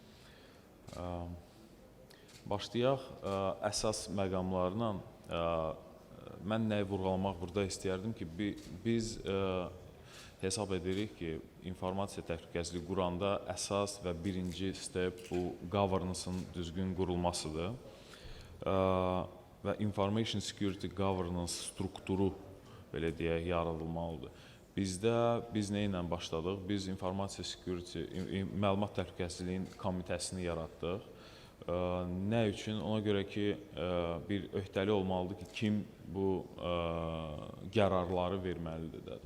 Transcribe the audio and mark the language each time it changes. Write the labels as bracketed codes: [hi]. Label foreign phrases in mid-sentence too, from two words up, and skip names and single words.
[az] Başlayaq əsas məqamlarla. Mən nəyi vurğulamaq burada istəyərdim ki, biz hesab edirik ki, informasiya təhlükəsizliyi quranda əsas və birinci step bu governance-ın düzgün qurulmasıdır. Və [en] information security governance [az] strukturu belə deyək yaradılmalıdır. Bizdə biz nə ilə başladıq? Biz informasiya security, məlumat təhlükəsizliyin komitəsini yaratdıq. Nə üçün? Ona görə ki, bir öhdəlik olmalıdır ki, kim bu qərarları verməlidir də.